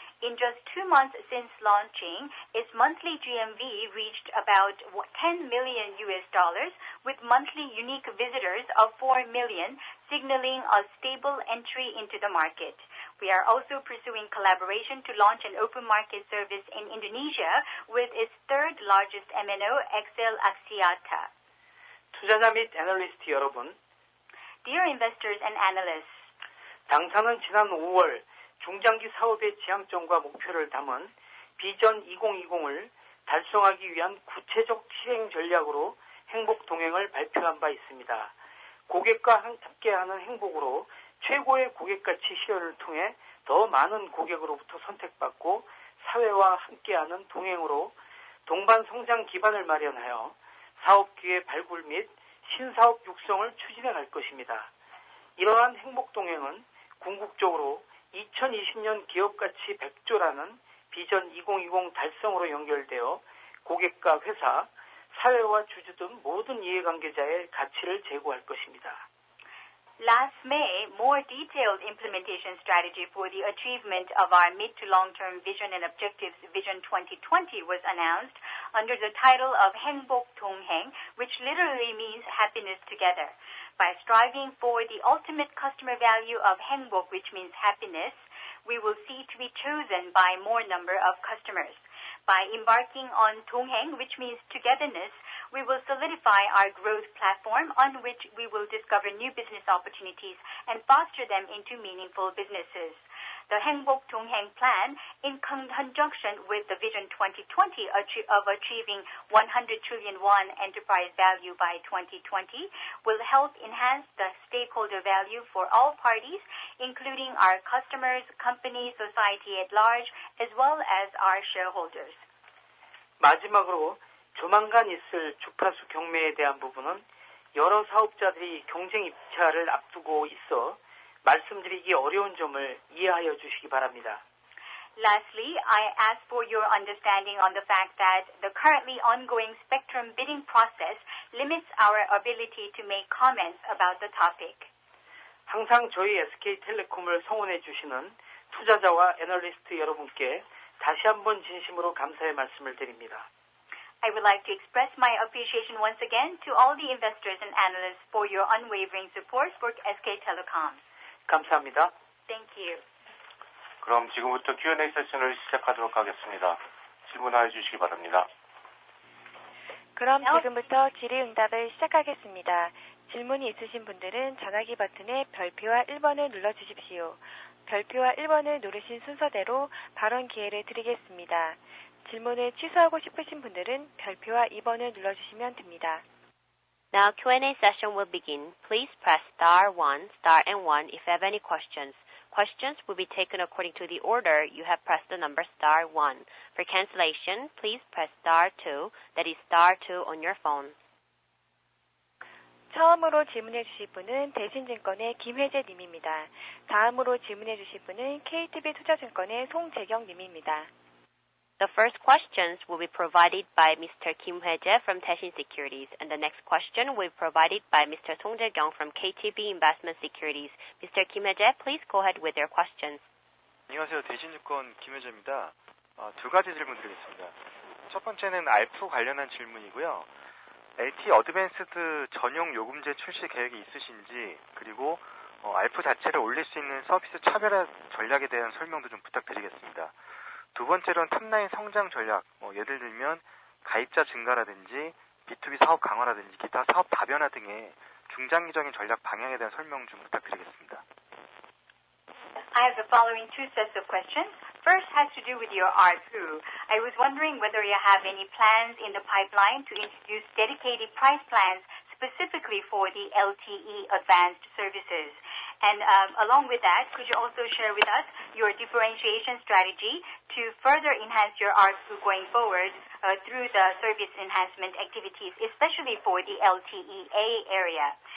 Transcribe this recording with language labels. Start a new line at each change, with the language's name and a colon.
English: In just 2 months since launching, its monthly GMV reached about $10 million, with monthly unique visitors of 4 million, signaling a stable entry into the market. We are also pursuing collaboration to launch an open market service in Indonesia with its third largest MNO, XL Axiata.
Korean: 투자자 및 애널리스트 여러분,
English: Dear investors and analysts,
Korean: 당사는 지난 5월 중장기 사업의 지향점과 목표를 담은 비전 2020을 달성하기 위한 구체적 실행 전략으로 행복 동행을 발표한 바 있습니다. 고객과 함께하는 행복으로 최고의 고객 가치 실현을 통해 더 많은 고객으로부터 선택받고 사회와 함께하는 동행으로 동반 성장 기반을 마련하여 사업 기회 발굴 및 신사업 육성을 추진해 갈 것입니다. 이러한 행복 동행은 궁극적으로 2020년 기업가치 100조라는 비전 2020 달성으로 연결되어 고객과 회사, 사회와 주주 등 모든 이해관계자의 가치를 제고할 것입니다.
English: Last May, more detailed implementation strategy for the achievement of our mid to long-term vision and objectives Vision 2020 was announced under the title of 행복 동행, which literally means happiness together. By striving for the ultimate customer value of 행복, which means happiness, we will see to be chosen by more number of customers. By embarking on 동행, which means togetherness, we will solidify our growth platform on which we will discover new business opportunities and foster them into meaningful businesses. The 행복 동행 plan, in conjunction with the Vision 2020 of achieving 100 trillion won enterprise value by 2020, will help enhance the stakeholder value for all parties, including our customers, company, society at large, as well as our shareholders.
Korean: 마지막으로 조만간 있을 주파수 경매에 대한 부분은 여러 사업자들이 경쟁 입찰을 앞두고 있어 말씀드리기 어려운 점을 이해하여 주시기 바랍니다.
English: Lastly, I ask for your understanding on the fact that the currently ongoing spectrum bidding process limits our ability to make comments about the topic.
Korean: 항상 저희 SK텔레콤을 성원해 주시는 투자자와 애널리스트 여러분께 다시 한번 진심으로 감사의 말씀을 드립니다.
English: I would like to express my appreciation once again to all the investors and analysts for your unwavering support for SK Telecom.
Korean: 감사합니다.
English: Thank you.
Korean: 그럼 지금부터 Q&A 세션을 시작하도록 하겠습니다. 질문하여 주시기 바랍니다. 그럼 지금부터 질의응답을 시작하겠습니다. 질문이 있으신 분들은 전화기 버튼의 별표와 1번을 눌러주십시오. 별표와 1번을 누르신 순서대로 발언 기회를 드리겠습니다. 질문을 취소하고 싶으신 분들은 별표와 2번을 눌러주시면 됩니다.
English: Now Q&A session will begin. Please press star 1, star and 1 if you have any questions. Questions will be taken according to the order you have pressed the number star 1. For cancellation, please press star 2, that is star 2 on your phone.
Korean: 처음으로 질문해 주실 분은 대신증권의 김혜재 님입니다. 다음으로 질문해 주실 분은 KTB 투자증권의 송재경 님입니다.
English: The first questions will be provided by Mr. Kim Hye-jae from Daishin Securities, and the next question will be provided by Mr. Song Jae-kyung from KTB Investment Securities. Mr. Kim Hye-jae, please go ahead with your questions.
Korean: 안녕하세요. 대신증권 김혜재입니다. 두 가지 질문 드리겠습니다. 첫 번째는 알프 관련한 질문이고요. LTE 어드밴스드 전용 요금제 출시 계획이 있으신지, 그리고 알프 자체를 올릴 수 있는 서비스 차별화 전략에 대한 설명도 좀 부탁드리겠습니다. 두 번째로는 탑라인 성장 전략, 예를 들면 가입자 증가라든지 B2B 사업 강화라든지 기타 사업 다변화 등의 중장기적인 전략 방향에 대한 설명 좀 부탁드리겠습니다.
English: I have the following two sets of questions. First has to do with your ARPU. I was wondering whether you have any plans in the pipeline to introduce dedicated price plans specifically for the LTE advanced services. And along with that, could you also share with us your differentiation strategy to further enhance your ARPU going forward through the service enhancement activities, especially for the LTE-A area?